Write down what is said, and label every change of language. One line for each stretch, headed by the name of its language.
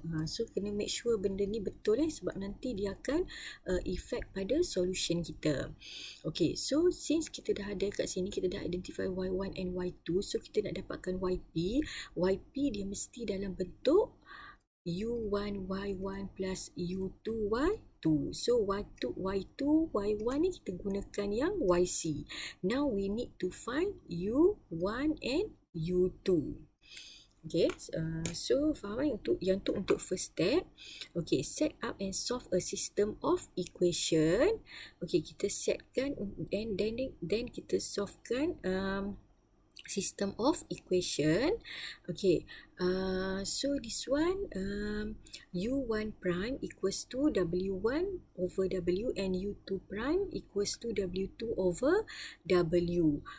Malay: So kena
English: make sure
Malay: benda ni betul sebab nanti dia akan effect pada solution kita. Okay, so since kita dah ada kat sini, kita dah identify Y1 and Y2. So kita nak dapatkan YP. YP dia mesti dalam bentuk U1Y1 plus U2Y2. So Y2, Y1 ni kita gunakan yang YC.
English: Now we need to find U1 and U2.
Malay: Okay, so faham yang tu untuk
English: first step. Okay, set up and solve a system of equation.
Malay: Okay, kita setkan and then kita solvekan system of equation.
English: Okay, so this one U1 prime equals to W1 over W and U2 prime equals to W2 over W.